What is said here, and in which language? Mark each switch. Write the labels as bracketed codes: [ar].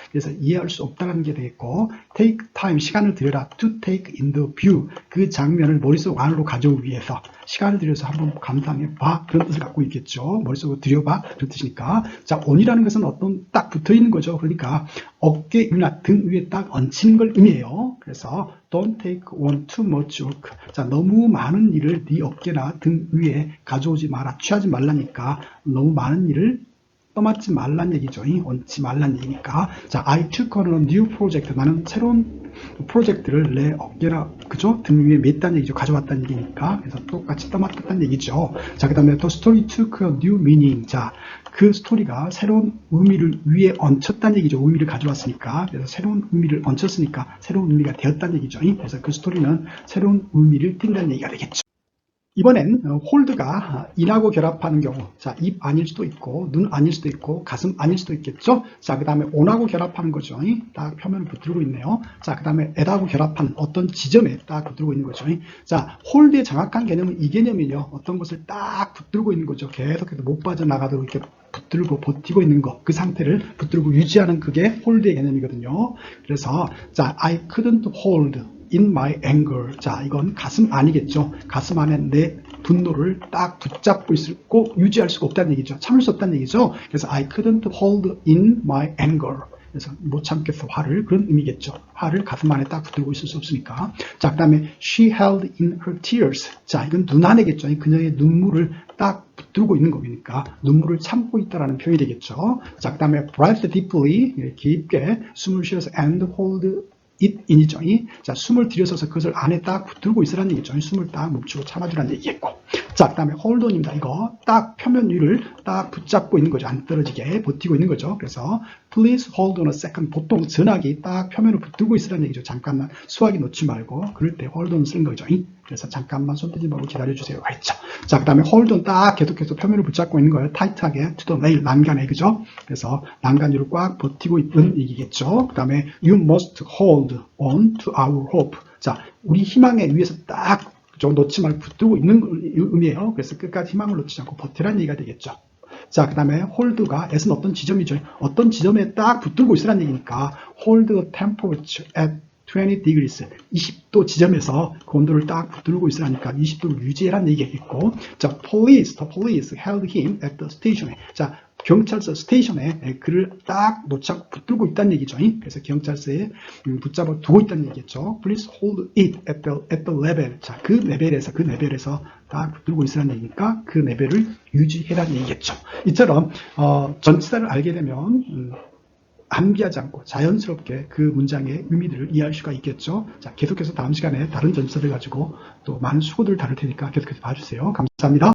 [ko] 그래서 이해할 수 없다는 게 되겠고, [en] take time, [ko] 시간을 들여라. [en] to take in the view. [ko] 그 장면을 머릿속 안으로 가져오기 위해서 시간을 들여서 한번 감상해 봐. 그런 뜻을 갖고 있겠죠. 머릿속으로 들여봐. 그런 뜻이니까. 자, on이라는 것은 어떤 딱 붙어 있는 거죠. 그러니까 어깨 위나 등 위에 딱 얹히는 걸 의미해요. [en] 그래서 don't take on too much work. [ko] 자, 너무 많은 일을 네 어깨나 등 위에 가져오지 마라. 취하지 말라니까 너무 많은 일을 떠맡지 말란 얘기죠. 얹지 말란 얘기니까. [en] 자, I took on a new project. [ko] 나는 새로운 프로젝트를 내 어깨나, 그죠? 등 위에 맸다는 얘기죠. 가져왔다는 얘기니까. 그래서 똑같이 떠맡았다는 얘기죠. [en] 자, [ko] 그 다음에 [en] the story took a new meaning. [ko] 자, 그 스토리가 새로운 의미를 위에 얹혔다는 얘기죠. 의미를 가져왔으니까. 그래서 새로운 의미를 얹혔으니까 새로운 의미가 되었다는 얘기죠. 그래서 그 스토리는 새로운 의미를 띈다는 얘기가 되겠죠. 이번엔 홀드가 in하고 결합하는 경우, 자, 입 아닐 수도 있고 눈 아닐 수도 있고 가슴 아닐 수도 있겠죠. 자, 그 다음에 on하고 결합하는 거죠. 딱 표면을 붙들고 있네요. 자, 그 다음에 at하고 결합한 어떤 지점에 딱 붙들고 있는 거죠. 자, 홀드의 정확한 개념은 이 개념이요. 어떤 것을 딱 붙들고 있는 거죠. 계속해서 못 빠져나가도록 이렇게 붙들고 버티고 있는 거, 그 상태를 붙들고 유지하는 그게 홀드의 개념이거든요. [en] 그래서 자, I couldn't hold in my anger. [ko] 자, 이건 가슴 아니겠죠. 가슴 안에 내 분노를 딱 붙잡고 있고 유지할 수가 없다는 얘기죠. 참을 수 없다는 얘기죠. [en] 그래서 I couldn't hold in my anger. [ko] 그래서 못 참겠어, 화를. 그런 의미겠죠. 화를 가슴 안에 딱 붙들고 있을 수 없으니까. [en] 자, 그 다음에 she held in her tears. [ko] 자, 이건 눈 안에겠죠. 그녀의 눈물을 딱 붙들고 있는 거니까 눈물을 참고 있다라는 표현이 되겠죠. 자, 그 다음에 [en] breathe deeply. [ko] 깊게 숨을 쉬어서 [en] and hold it in이죠. [ko] 자, 숨을 들여서서 그것을 안에 딱 붙들고 있으라는 얘기죠. 숨을 딱 멈추고 참아주라는 얘기겠고. 자, 그 다음에 hold on입니다. 이거 딱 표면 위를 딱 붙잡고 있는 거죠. 안 떨어지게 버티고 있는 거죠. [en] 그래서 please hold on a second. [ko] 보통 전화기 딱 표면을 붙들고 있으라는 얘기죠. 잠깐만 수화기 놓지 말고 그럴 때 hold on 쓰는 거죠. 그래서 잠깐만 손 떼지 말고 기다려주세요. 알죠? 자, 그 다음에 hold on 딱 계속해서 표면을 붙잡고 있는 거예요. 타이트하게 [en] to the nail, [ko] 난간에, 그죠? 그래서 난간 위로 꽉 버티고 있는 얘기겠죠. 그 다음에 [en] you must hold on to our hope. [ko] 자, 우리 희망에 위해서 딱 놓지 말고 붙들고 있는 의미예요. 그래서 끝까지 희망을 놓치지 않고 버티라는 얘기가 되겠죠. 자, 그 다음에 hold가 at은 어떤 지점이죠. 어떤 지점에 딱 붙들고 있으라는 얘기니까 [en] hold the temperature at 20 degrees, [ko] 20도 지점에서 그 온도를 딱 붙들고 있으라니까 20도를 유지해라는 얘기겠고, 자, [en] the police held him at the station. [ko] 자, 경찰서 스테이션에 그를 딱 놓쳐 붙들고 있다는 얘기죠. 그래서 경찰서에 붙잡아 두고 있다는 얘기겠죠. [en] Please hold it at the level. [ko] 자, 그 레벨에서 딱 붙들고 있으라는 얘기니까 그 레벨을 유지해라는 얘기겠죠. 이처럼 전치사를 알게 되면 암기하지 않고 자연스럽게 그 문장의 의미들을 이해할 수가 있겠죠. 자, 계속해서 다음 시간에 다른 전치사를 가지고 또 많은 수고들을 다룰 테니까 계속해서 봐주세요. 감사합니다.